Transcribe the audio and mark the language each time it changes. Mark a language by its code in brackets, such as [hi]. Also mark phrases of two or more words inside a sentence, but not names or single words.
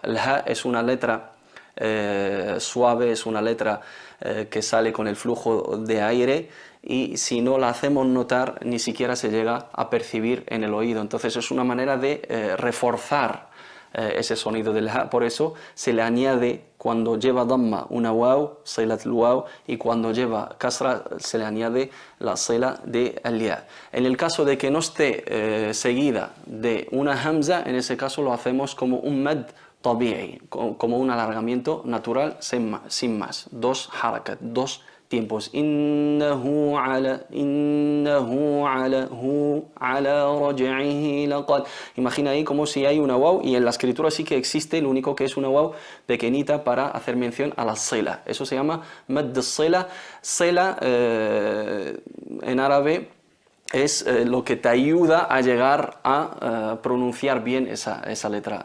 [es] El ha es una letra suave, es una letra que sale con el flujo de aire y si no la hacemos notar ni siquiera se llega a percibir en el oído. Entonces es una manera de reforzar ese sonido del ha. Por eso se le añade cuando lleva damma una waw, [ar] صلة الواو, [es] y cuando lleva kasra se le añade la sila de al-ya. En el caso de que no esté seguida de una hamza, en ese caso lo hacemos como un [ar] مد طبيعي, [es] como un alargamiento natural sin más. Dos harakat, dos tiempos. [ar] إنه على رجعه لقد. [es] Imagina ahí como si hay una waw, y en la escritura sí que existe, lo único que es una waw pequeñita para hacer mención a la sila. Eso se llama [ar] مد صلة. [es] Sila en árabe es lo que te ayuda a llegar a pronunciar bien esa letra.